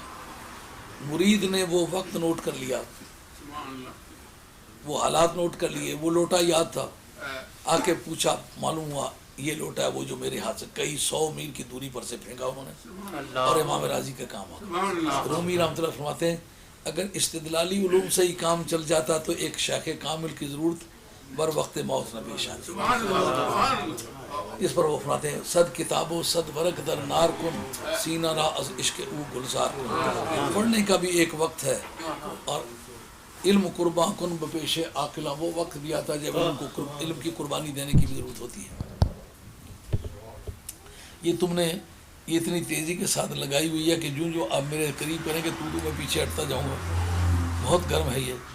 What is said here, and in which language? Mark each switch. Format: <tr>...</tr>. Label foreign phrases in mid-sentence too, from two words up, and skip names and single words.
<ur>مرید نے وہ وقت نوٹ کر لیا، وہ حالات نوٹ کر لیے، وہ لوٹا یاد تھا، آ کے پوچھا، معلوم ہوا یہ لوٹا ہے وہ جو میرے ہاتھ سے کئی 100 میل کی دوری پر سے پھینکا انہوں نے، اور امام راضی کا کام آ۔ رومی رحمۃ اللہ فرماتے ہیں اگر استدلالی علوم سے ہی کام چل جاتا تو ایک شیخ کامل کی ضرورت بر وقت موت نہ پیش آتی۔ اس پر وہ فرماتے ہیں</ur> <fa>صد کتاب و صد ورق در نار کن، سینہ را از عشق او گلزار کن۔</fa> <ur>پڑھنے کا بھی ایک وقت ہے اور</ur> <fa>علم قربان کن بپیش عاقلہ،</fa> <ur>وہ وقت بھی آتا ہے جب علم کی قربانی دینے کی بھی ضرورت ہوتی ہے۔ یہ تم نے یہ اتنی تیزی کے ساتھ لگائی ہوئی ہے کہ جو آپ میرے قریب کریں گے تو میں پیچھے ہٹتا جاؤں گا، بہت گرم ہے یہ۔</ur>